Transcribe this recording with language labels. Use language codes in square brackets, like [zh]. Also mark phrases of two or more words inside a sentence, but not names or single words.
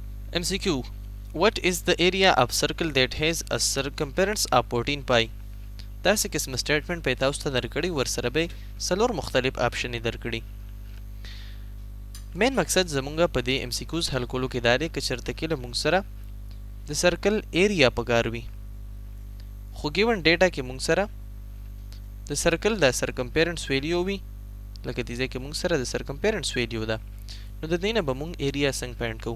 [en] MCQ. What is the area of circle that has a circumference of 14 pi? [ps] داسې قسم سټیټمنټ په تاسو ته درکړي ورسره به څلور مختلف آپشن درکړي. مین مقصد زمونږه په دې MCQs حل کولو کې دا دی که چېرته کې له مونږ سره د [en] circle area [ps] پکار وي خو [en] given data [ps] کې مونږ سره د سرکل د [en] circumference value [ps] وي لکه دې ځای کې مونږ سره د [en] circumference value [ps] ده نو د دې نه به مونږ ایریا څنګه فایند کوو.